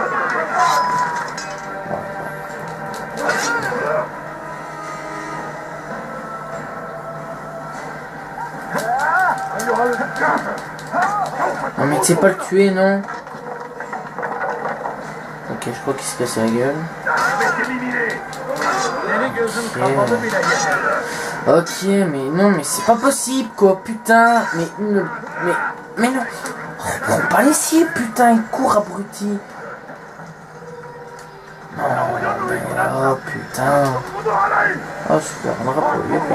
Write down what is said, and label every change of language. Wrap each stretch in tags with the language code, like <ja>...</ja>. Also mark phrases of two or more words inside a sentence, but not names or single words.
<fr>Non mais tu sais pas le tuer, non? Ok, je crois qu'il s'est cassé la gueule.</fr> <tr>Seni gözüm kapalı bile yeter.</tr> <fr>Ok, mais non, mais c'est pas possible, quoi, putain, mais non, prends pas les cibles, putain, il court, abruti. Non, mais, oh, putain. Oh, super, on aura pas eu.</fr>